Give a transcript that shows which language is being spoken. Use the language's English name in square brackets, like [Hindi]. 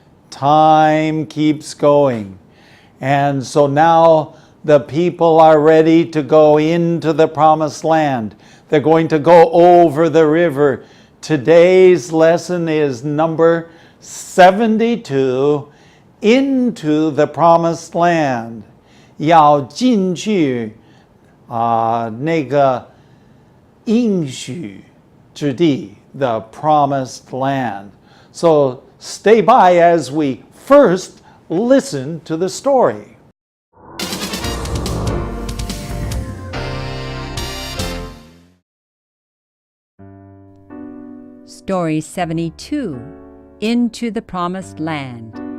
[English] Time keeps going. And so now the people are ready to go into the promised land. They're going to go over the river. Today's lesson is number 72, into the promised land. [Chinese] 要进去那个应许之地, [English] the promised land. So stay by as we first listen to the story. Story 72, Into the Promised Land.